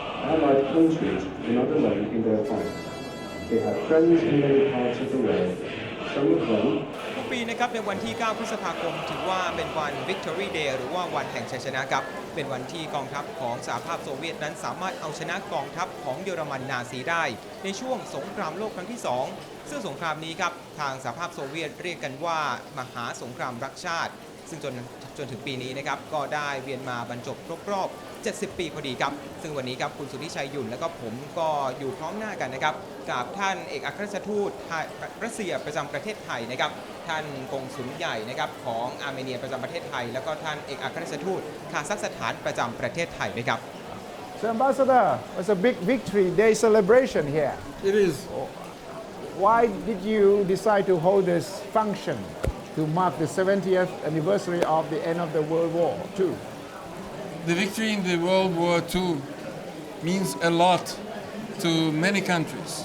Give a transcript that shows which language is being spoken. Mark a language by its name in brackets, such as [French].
[English] Allied countries were not alone in their fight. They had friends in many parts of the world. Some of them [Thai] ทุกปีนะครับในวันที่ 9 พฤษภาคมถือว่าเป็นวัน Victory Day หรือว่าวันแห่งชัยชนะครับเป็นวันที่กองทัพของสหภาพโซเวียตนั้นสามารถเอาชนะกองทัพของเยอรมันนาซีได้ในช่วงสงครามโลกครั้งที่ 2 ซึ่งสงครามนี้ครับทางสหภาพโซเวียตเรียกกันว่ามหาสงครามรักชาติซึ่งจนถึงปีนี้นะครับก็ได้เวียนมาบรรจบครบรอบ 70 ปีพอดีครับซึ่งวันนี้ครับคุณสุทธิชัยหยุ่นและก็ผมก็อยู่พร้อมหน้ากันนะครับกับท่านเอกอัครราชทูต รัสเซียประจำประเทศไทยนะครับท่านกงสุลใหญ่นะครับของอาร์เมเนียประจำประเทศไทยแล้วก็ท่านเอกอัครราชทูตคาซัคสถานประจำประเทศไทยด้วยครับ [English] So Ambassador, it's a big Victory Day celebration here. It is. Why did you decide to hold this function?To mark the 70th anniversary of the end of the World War II. the victory in the World War II means a lot to many countries